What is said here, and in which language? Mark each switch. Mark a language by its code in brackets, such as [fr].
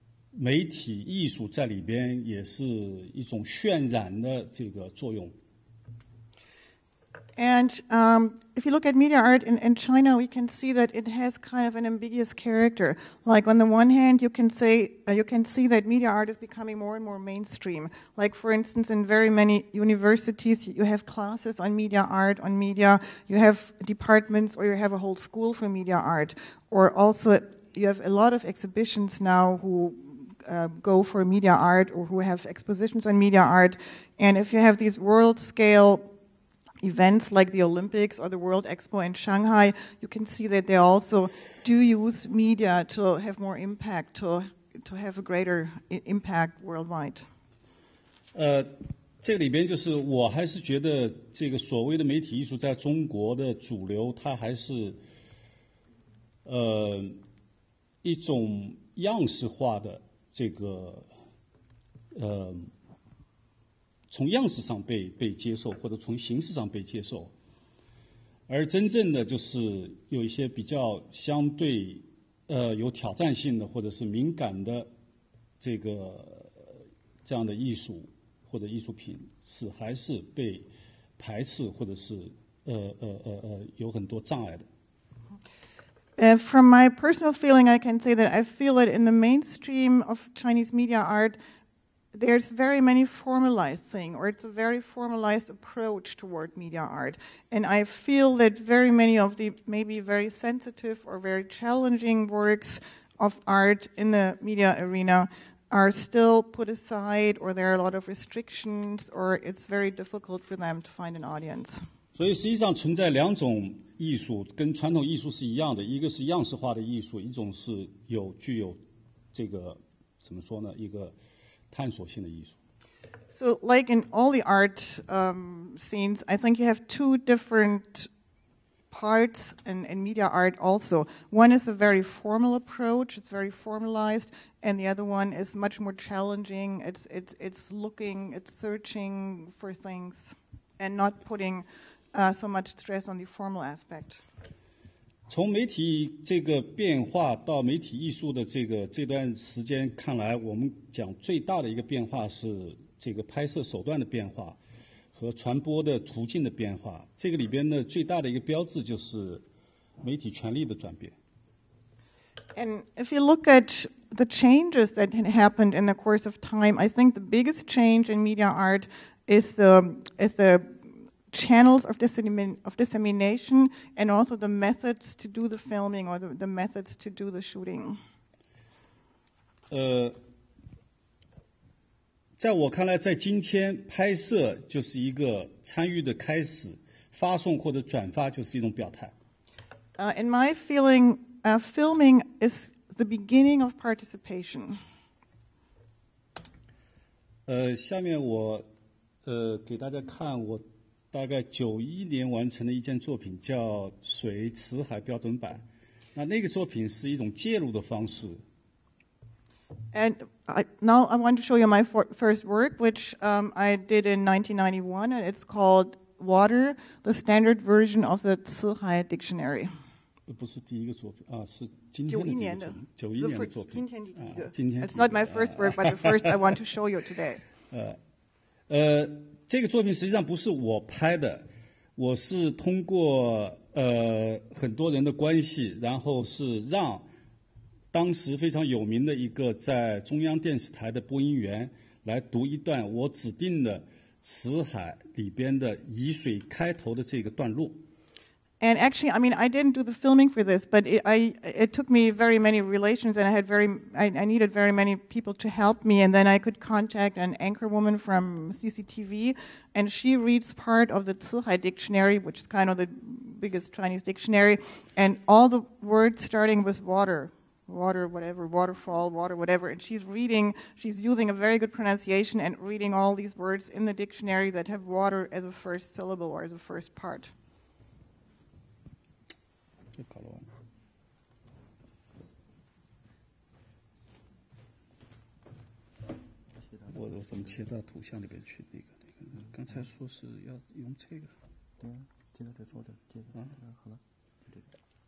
[zh] 媒体艺术在里边也是一种渲染的这个作用。 [en] And if you look at media art in China, we can see that it has kind of an ambiguous character. Like on the one hand, you can see that media art is becoming more and more mainstream. Like for instance, in very many universities, you have classes on media art, on media. You have departments, or you have a whole school for media art. Or also, you have a lot of exhibitions now who go for media art, or who have expositions on media art. And if you have these world-scale events like the Olympics or the World Expo in Shanghai, you can see that they also do use media to have more impact, to have a greater impact worldwide. [zh] 这里边就是我还是觉得这个所谓的媒体艺术在中国的主流，它还是一种样式化的这个从样式上被接受，或者从形式上被接受，而真正的就是有一些比较相对有挑战性的或者是敏感的这样的艺术或者艺术品是还是被排斥或者是有很多障碍的。 [en] From my personal feeling, I can say that I feel that in the mainstream of Chinese media art, there's very many formalized thing, or it's a very formalized approach toward media art. And I feel that very many of the maybe very sensitive or very challenging works of art in the media arena are still put aside, or there are a lot of restrictions, or it's very difficult for them to find an audience. [zh] 所以实际上存在两种艺术，跟传统艺术是一样的，一个是样式化的艺术，一种是具有这个怎么说呢，一个探索性的艺术。 [en] So, like in all the art scenes, I think you have two different parts in media art also. One is a very formal approach, it's very formalized, and the other one is much more challenging. It's looking, it's searching for things, and not putting so much stress on the formal aspect. [zh] 从媒体这个变化到媒体艺术的这段时间看来，我们讲最大的一个变化是这个拍摄手段的变化和传播的途径的变化。这个里边呢，最大的一个标志就是媒体权力的转变。 [en] And if you look at the changes that had happened in the course of time, I think the biggest change in media art is the channels of dissemination, and also the methods to do the filming, or the methods to do the shooting. [zh] 在我看来，在今天拍摄就是一个参与的开始，发送或者转发就是一种表态。 [en] In my feeling, filming is the beginning of participation. [zh] 下面我给大家看我大概91年完成的一件作品，叫《水池海标准版》。那个作品是一种介入的方式。 [en] And now I want to show you my first work, which I did in 1991, and it's called Water, the Standard Version of the Zihai Dictionary. [zh] 不是第一个作品啊，是今天的第一个作品，91年的作品。今天 [en] It's not my first work, but the first I want to show you today. [zh] 这个作品实际上不是我拍的，我是通过很多人的关系，然后是让当时非常有名的一个在中央电视台的播音员来读一段我指定的辞海里边的以水开头的这个段落。 [en] And actually, I mean, I didn't do the filming for this, but it took me very many relations, and I needed very many people to help me, and then I could contact an anchor woman from CCTV, and she reads part of the Zihai dictionary, which is kind of the biggest Chinese dictionary, and all the words starting with water, whatever, waterfall, water, whatever, and she's using a very good pronunciation and reading all these words in the dictionary that have water as a first syllable or as a first part. [zh] 搞了完了，我怎么切到图像里边去？那个，刚才说是要用这个。对啊，接到这 folder， 接到好了，就这个。